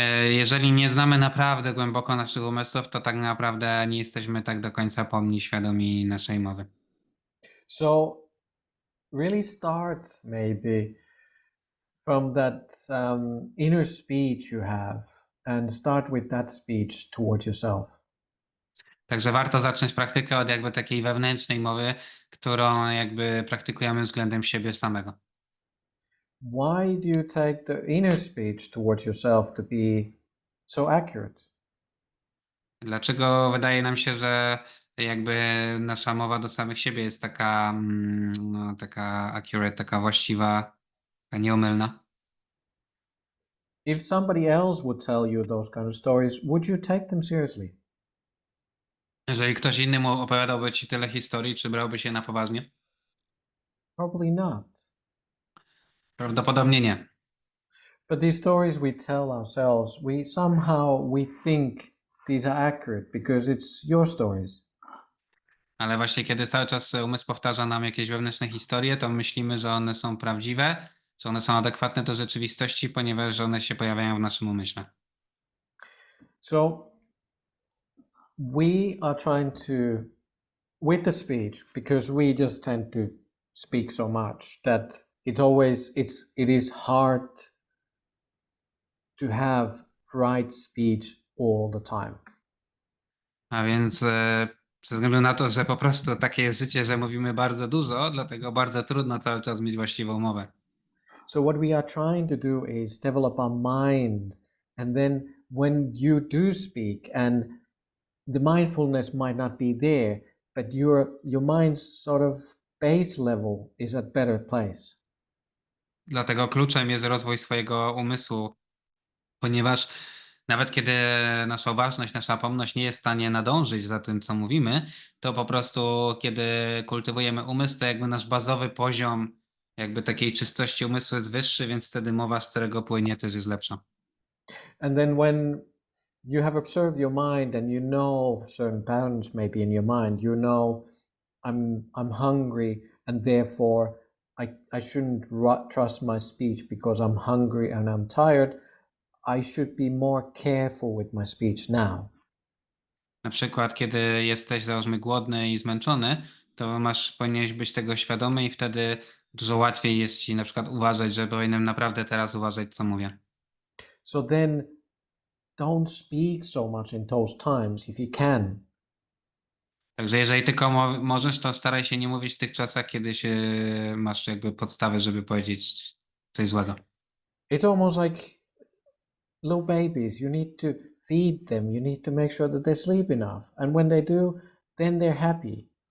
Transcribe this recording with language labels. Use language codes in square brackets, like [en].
[pl] Jeżeli nie znamy naprawdę głęboko naszych umysłów, to tak naprawdę nie jesteśmy tak do końca pomni, świadomi naszej mowy. [en] So really start maybe from that inner speech you have and start with that speech towards yourself. [pl] Także warto zacząć praktykę od jakby takiej wewnętrznej mowy, którą jakby praktykujemy względem siebie samego. [en] Why do you take the inner speech towards yourself to be so accurate? [pl] Dlaczego wydaje nam się, że jakby nasza mowa do samych siebie jest taka, no, taka accurate, taka właściwa, taka nieomylna? [en] If somebody else would tell you those kind of stories, would you take them seriously? [pl] Jeżeli ktoś inny mu opowiadałby ci tyle historii, czy brałby się na poważnie? [en] Probably not. [pl] Prawdopodobnie nie. [en] But these stories we tell ourselves, we think these are accurate because it's your stories. [pl] Ale właśnie kiedy cały czas umysł powtarza nam jakieś wewnętrzne historie, to myślimy, że one są prawdziwe, że one są adekwatne do rzeczywistości, ponieważ one się pojawiają w naszym umyśle. [en] So we are trying to, with the speech, because we just tend to speak so much that it is hard to have right speech all the time. [pl] A więc ze względu na to, że po prostu takie jest życie, że mówimy bardzo dużo, dlatego bardzo trudno cały czas mieć właściwą mowę. [en] So what we are trying to do is develop our mind, and then when you do speak and the mindfulness might not be there, but your mind's sort of base level is at better place. [pl] Dlatego kluczem jest rozwój swojego umysłu, ponieważ nawet kiedy nasza uważność, nasza pomność nie jest w stanie nadążyć za tym, co mówimy, to po prostu kiedy kultywujemy umysł, to jakby nasz bazowy poziom jakby takiej czystości umysłu jest wyższy, więc wtedy mowa, z którego płynie, też jest lepsza. [en] And then when you have observed your mind and you know certain patterns maybe in your mind, you know I'm hungry and therefore I shouldn't trust my speech because I'm hungry and I'm tired. I should be more careful with my speech now. [pl] Na przykład, kiedy jesteś, załóżmy, głodny i zmęczony, to powinieneś być tego świadomy i wtedy dużo łatwiej jest ci na przykład uważać, że powinienem naprawdę teraz uważać, co mówię. [en] So then don't speak so much in those times if you can. [pl] Także jeżeli tylko możesz, to staraj się nie mówić w tych czasach, kiedy masz jakby podstawę, żeby powiedzieć coś złego. [en] It's almost like little babies. You need to feed them. You need to make sure that they sleep enough. And when they do, then they're happy.